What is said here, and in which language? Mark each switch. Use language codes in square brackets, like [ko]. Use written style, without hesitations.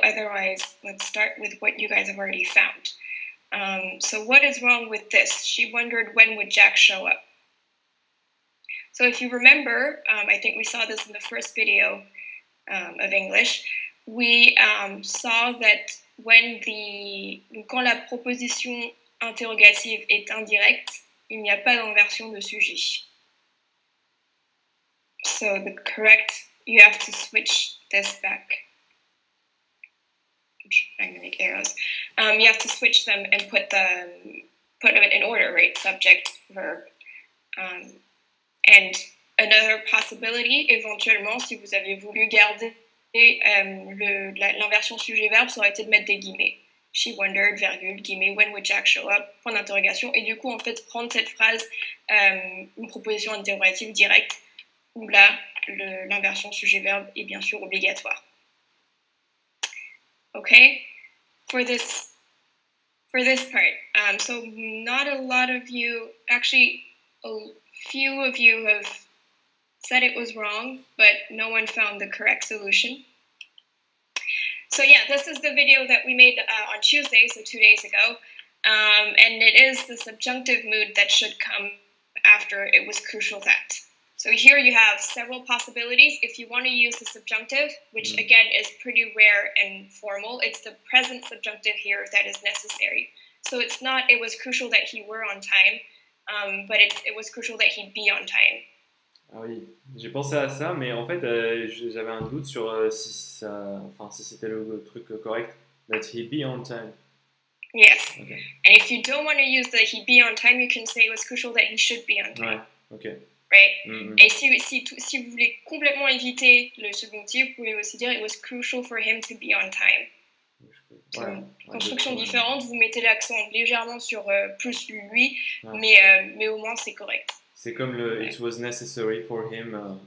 [en] Otherwise, let's start with what you guys have already found. So what is wrong with this? She wondered, when would Jack show up? So if you remember, I think we saw this in the first video of English, we saw that [fr] quand la proposition interrogative est indirecte, il n'y a pas d'inversion de sujet. [en] So the correct, you have to switch this back. I'm trying to make arrows. You have to switch them and put them in order, right? Subject, verb. And another possibility, [fr] éventuellement, si vous avez voulu garder l'inversion sujet-verbe, ça aurait été de mettre des guillemets. [en] She wondered, virgule, guillemets, when would Jack show up, [fr] point d'interrogation. Et du coup, en fait, prendre cette phrase, une proposition interrogative directe, où là, l'inversion sujet-verbe est bien sûr obligatoire. [en] Okay? For this part, so not a lot of you, actually, a few of you have said it was wrong, but no one found the correct solution. So yeah, this is the video that we made on Tuesday, so 2 days ago, and it is the subjunctive mood that should come after it was crucial that. So here you have several possibilities. If you want to use the subjunctive, which again is pretty rare and formal, it's the present subjunctive here that is necessary. So it's not, it was crucial that he were on time, but it was crucial that he'd be on time. [fr] Ah oui, j'ai pensé à ça, mais en fait, j'avais un doute sur si c'était le truc correct. [en] That he be on time. Yes. Okay. And if you don't want to use the he be on time, you can say it was crucial that he should be on time. [fr] Ouais, ok. [en] Right? Mm-hmm. [fr] Et si vous voulez complètement éviter le subjonctif, vous pouvez aussi dire [en] it was crucial for him to be on time. [fr] Ouais, construction différente, vous mettez l'accent légèrement sur plus lui, mais au moins c'est correct. C'est comme le [en] it was necessary for him.